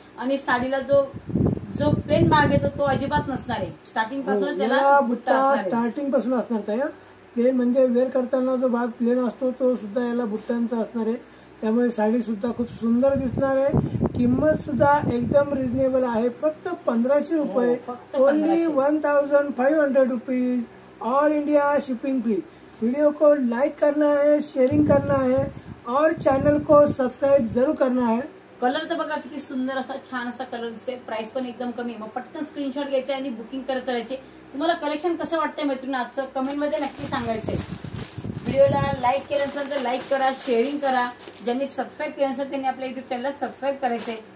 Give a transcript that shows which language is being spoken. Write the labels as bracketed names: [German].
[Marathi] आणि साडीला जो प्लेन भाग येतो तो अजिबात नसणार आहे, स्टार्टिंग पासून त्याला बुट्टा असणार आहे। स्टार्टिंग पासून असणार त्या प्लेन, म्हणजे वेअर करताना जो भाग प्लेन असतो तो सुद्धा याला बुट्ट्यांचा असणार आहे, त्यामुळे साडी सुद्धा खूप सुंदर दिसणार आहे। किंमत सुद्धा एकदम रिजनेबल आहे, फक्त 1500 रुपये, फक्त [English] Only 1500। 1500 rupees, all India shipping free. [Hindi] Video को लाइक करना है, शेयरिंग करना है और चैनल को सब्सक्राइब जरूर करना है। [Marathi] कलर तर बघा किती सुंदर असा छान असा कलर दिसते, प्राइस पण एकदम कमी। मग पटकन स्क्रीनशॉट घ्यायचा आणि बुकिंग करत चालायचे। तुम्हाला कलेक्शन कसं वाटतंय मैत्रिणी आजचं कमेंट मध्ये नक्की सांगायचंय। व्हिडिओला लाईक केलं नसेल तर लाईक करा, शेअरिंग करा। ज्यांनी सबस्क्राईब केलं नसेल त्यांनी आपल्या युट्यूब चॅनलला सबस्क्राईब करायचंय।